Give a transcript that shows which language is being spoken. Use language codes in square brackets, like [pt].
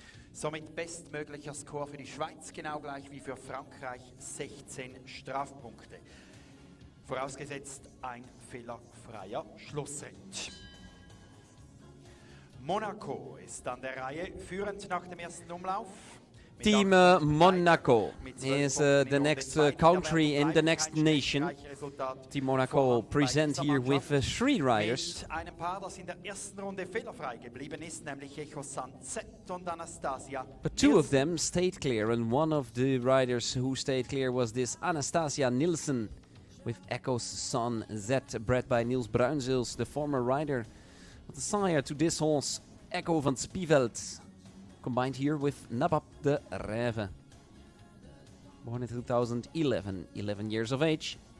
[de] Somit bestmöglicher Score für die Schweiz, genau gleich wie für Frankreich, 16 Strafpunkte. Vorausgesetzt ein fehlerfreier Schlussritt. Monaco ist an der Reihe, führend nach dem ersten Umlauf. [en] Team Monaco is the next country in the next nation. Team Monaco present here with 3 riders. [de] Mit einem Paar, das in der ersten Runde fehlerfrei geblieben ist, nämlich Echo Sanzet und Anastasia. [en] But 2 of them stayed clear, and one of the riders who stayed clear was this Anastasia Nielsen with Echo's son Z, bred by Niels Bruinzels, the former rider of the sire to this horse, Echo van Spieveld. Combined here with Nabab de Rêve. Born in 2011, 11 years of age.